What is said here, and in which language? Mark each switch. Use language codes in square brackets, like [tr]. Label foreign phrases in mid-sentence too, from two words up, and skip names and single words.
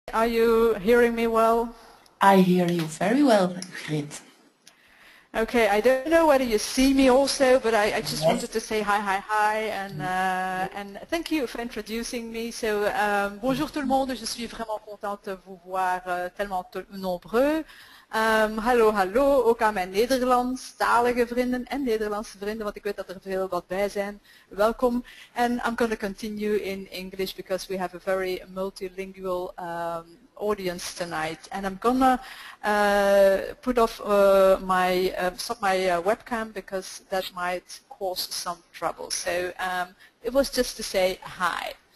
[en] Are you hearing me well? I hear you very well, Grit. Okay, I don't know whether you see me also, but I just Yes. wanted to say hi, and thank you for introducing me. So, [fr] bonjour tout le monde, je suis vraiment contente de vous voir tellement nombreux. [nl] Hallo, ook aan mijn Nederlandstalige vrienden en Nederlandse vrienden, want ik weet dat er veel wat bij zijn. Welkom. [en] And I'm going to continue in English because we have a very multilingual audience tonight, and I'm gonna put off stop my webcam because that might cause some trouble. So it was just to say hi.